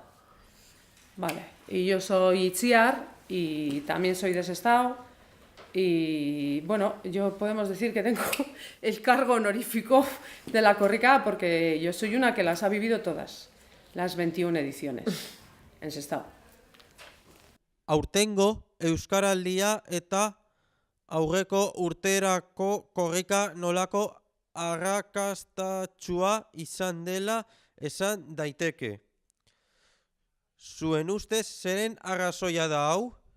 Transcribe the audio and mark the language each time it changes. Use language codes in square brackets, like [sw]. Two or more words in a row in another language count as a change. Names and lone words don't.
[es] Vale, y yo soy Itziar y también soy de Sestao. Y bueno, yo podemos decir que tengo el cargo honorífico de la corrica porque yo soy una que las ha vivido todas, las 21 ediciones en Sestao. [eu] Aurtengo Euskaraldia eta aurreko urterako korrika nolako arrakastatsua izan dela esan daiteke. Zuen ustez zeren arrazoia da hau?